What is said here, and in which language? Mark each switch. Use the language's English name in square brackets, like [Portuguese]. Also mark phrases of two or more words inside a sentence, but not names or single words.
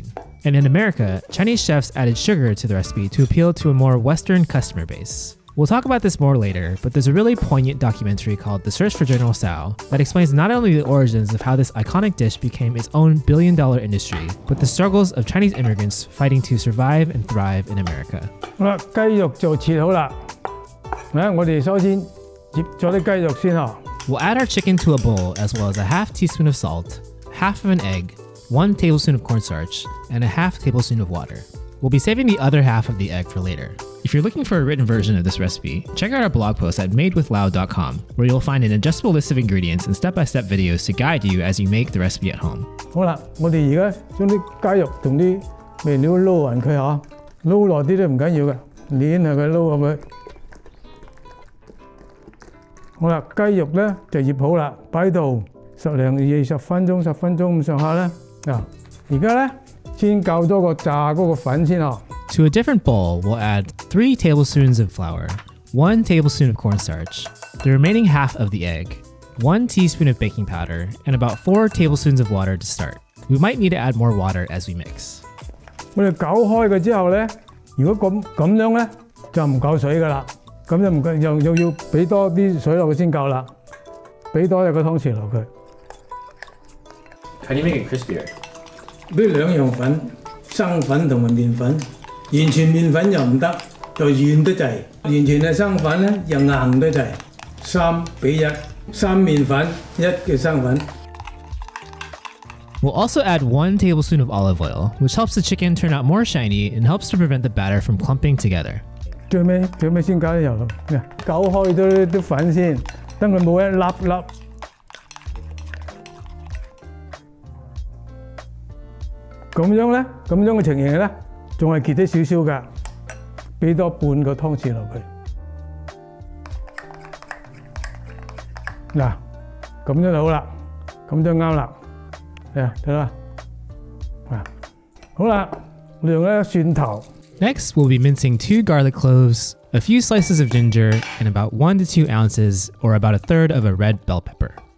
[English] And in America, Chinese chefs added sugar to the recipe to appeal to a more Western customer base. We'll talk about this more later, but there's a really poignant documentary called The Search for General Tso that explains not only the origins of how this iconic dish became its own billion-dollar industry, but the struggles of Chinese immigrants fighting to survive and thrive in America. [Cantonese] 好啦，雞肉就切好啦。我哋首先醃咗啲雞肉先嚇。 [English] We'll add our chicken to a bowl as well as a half teaspoon of salt, half of an egg, 1 tablespoon of cornstarch, and a half tablespoon of water. We'll be saving the other half of the egg for later. If you're looking for a written version of this recipe, check out our blog post at madewithlau.com, where you'll find an adjustable list of ingredients and step-by-step videos to guide you as you make the recipe at home. [Cantonese] 好啦，我哋而家將啲雞肉同啲味料撈勻佢嚇，撈耐啲都唔緊要嘅，攣下佢撈下佢。好啦，雞肉咧就醃好啦，擺喺度10分鐘咁上下啦。嗱，而家咧先較多個炸嗰個粉先嗬。 [English] To a different bowl, we'll add 3 tablespoons of flour, 1 tablespoon of cornstarch, the remaining half of the egg, 1 teaspoon of baking powder, and about 4 tablespoons of water to start. We might need to add more water as we mix. [Cantonese] 我哋攪開佢之後咧，如果咁樣咧就唔夠水噶啦。咁就唔夠，又要俾多啲水落去先夠啦，俾多一個湯匙落去。 [English] How do you make it crispier? [Cantonese] 呢兩樣粉，生粉同埋麵粉，完全麵粉又唔得，又軟得滯；完全係生粉咧又硬得滯。3比1，3麵粉1嘅生粉。 [English] We'll also add 1 tablespoon of olive oil, which helps the chicken turn out more shiny and helps to prevent the batter from clumping together. [Cantonese] 最尾先加啲油落，攪開咗啲粉先，等佢冇一粒粒。咁樣嘅情形咧，仲係結得少少㗎，俾多半個湯匙落去。嗱，咁樣就好啦，咁就啱啦。睇啦，好啦，你用咧蒜頭。 [English] Next, we'll be mincing 2 garlic cloves, a few slices of ginger, and about 1 to 2 ounces, or about a third of a red bell pepper.